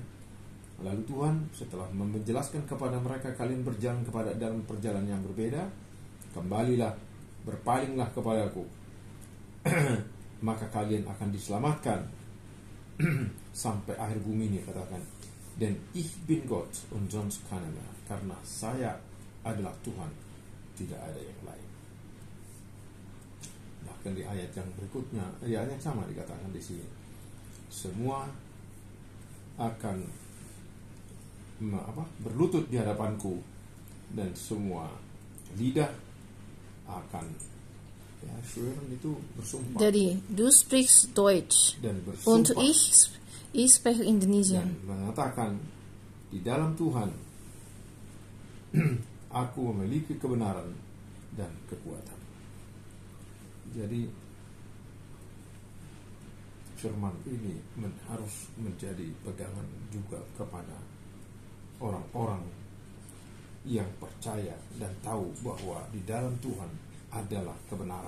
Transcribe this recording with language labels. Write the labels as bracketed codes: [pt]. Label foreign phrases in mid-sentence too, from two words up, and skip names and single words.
[id] Lalu Tuhan setelah menjelaskan kepada mereka, kalian berjalan dalam perjalanan yang berbeda, kembalilah, berpalinglah kepadaku, maka kalian akan diselamatkan sampai akhir bumi ini. Katakan, dan [de] ich bin Gott und sonst keiner mehr, [id] karena saya adalah Tuhan, tidak ada yang lain. Bahkan di ayat yang berikutnya, ayat yang sama dikatakan di sini, semua akan berlutut di hadapanku, dan semua lidah akan schwören, itu bersumpah. Jadi, [de] du sprichst Deutsch [id] Dan und bersumpah, [de] ich spreche Indonesian. [id] dan mengatakan, di dalam Tuhan aku memiliki kebenaran dan kekuatan. Jadi firman ini harus menjadi pegangan juga kepada orang-orang yang percaya dan tahu bahwa di dalam Tuhan adalah kebenaran.